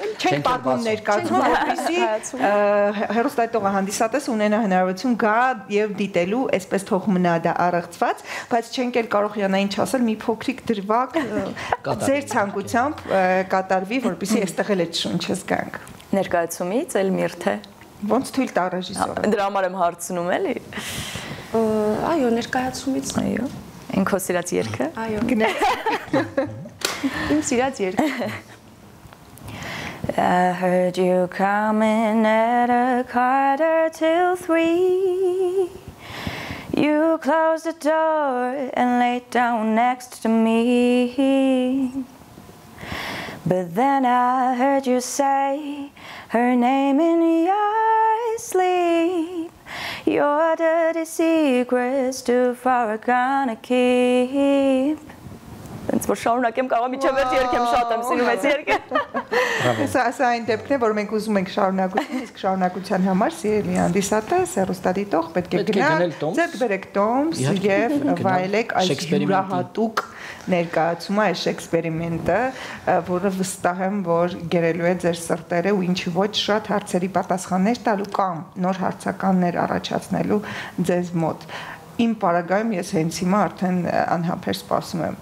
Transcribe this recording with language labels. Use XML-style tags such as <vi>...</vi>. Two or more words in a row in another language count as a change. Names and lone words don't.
<hy>Չենք պատմում ներկայացում, որպեսզի հեռուստատիտողը հանդիսատես ունենա հնարավորություն գա եւ դիտելու, այսպես թող մնա դա առեղծված, բայց չենք էլ կարող Յանային չասել մի փոքրիկ դրվագ ձեր ցանկությամբ կատարվի, որպեսզի այստեղ էլ այդ շունչը զգանք։ Ներկայացումից էլ միրթե։ Ոնց թույլ տա ռեժիսորը։ Դրա համար եմ հարցնում էլի։ Այո, ներկայացումից։ Այո։ Այն քո սիրած երգը։ Այո։ Իմ սիրած երգը։</hy> <en>I heard you coming at 2:45. You closed the door and laid down next to me. But then I heard you say her name in your sleep. Your dirty secrets too far gonna keep.</en> <hy>Ոնց որ շարունակեմ կարող միջև վերջ երգեմ շատ եմ սիրում այս երգը։ Սա այն դեպքն է, որ մենք ուզում ենք շարունակություն, իսկ շարունակության համար սիրելի հանդիսատես, հեռուստադիտող պետք է գնա, ձեռք բերեք տոմս եւ վայելեք այս յուրահատուկ ներկայացումը, այս էքսպերիմենտը, որը վստահ եմ, որ գերելու է ձեր սրտերը ու ինչի ոչ շատ հարցերի պատասխաններ տալու կամ նոր հարցականներ առաջացնելու ձեզ մոտ։ Իմ պարագայում ես հենց հիմա արդեն անհամբեր սպասում եմ։</hy>